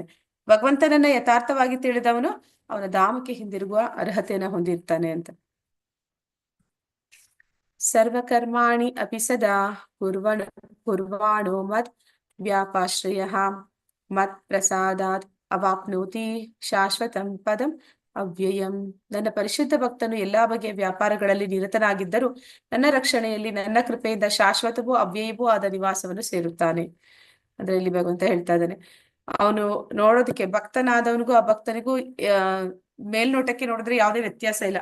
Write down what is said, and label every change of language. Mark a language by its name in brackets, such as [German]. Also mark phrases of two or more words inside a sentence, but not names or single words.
[Kannada] ಭಗವಂತನನ್ನ ಯಥಾರ್ಥವಾಗಿ ತಿಳಿದವನು ಅವನ ಧಾಮಕ್ಕೆ ಹಿಂದಿರುಗುವ ಅರ್ಹತೆಯನ್ನ ಹೊಂದಿರ್ತಾನೆ ಅಂತ. [Sanskrit] ಸರ್ವಕರ್ಮಾಣಿ ಅಪಿ ಸದಾ ಕುರ್ವಾಣೋ ಮತ್ ವ್ಯಾಪಾಶ್ರಯಃ ಮತ್ ಪ್ರಸಾದಾತ್ ಅವಾಪ್ನೋತಿ ಶಾಶ್ವತಂ ಪದಂ ಅವ್ಯಯಂ. [Kannada] ನನ್ನ ಪರಿಶುದ್ಧ ಭಕ್ತನು ಎಲ್ಲಾ ಬಗೆಯ ವ್ಯಾಪಾರಗಳಲ್ಲಿ ನಿರತನಾಗಿದ್ದರೂ ನನ್ನ ರಕ್ಷಣೆಯಲ್ಲಿ ನನ್ನ ಕೃಪೆಯಿಂದ ಶಾಶ್ವತವೂ ಅವ್ಯಯವೂ ಆದ ನಿವಾಸವನ್ನು ಸೇರುತ್ತಾನೆ. ಅಂದ್ರೆ ಇಲ್ಲಿ ಭಗವಂತ ಹೇಳ್ತಾ ಇದ್ದಾನೆ, ಅವನು ನೋಡೋದಕ್ಕೆ ಭಕ್ತನಾದವನಿಗೂ ಆ ಭಕ್ತನಿಗೂ ಮೇಲ್ನೋಟಕ್ಕೆ ನೋಡಿದ್ರೆ ಯಾವುದೇ ವ್ಯತ್ಯಾಸ ಇಲ್ಲ.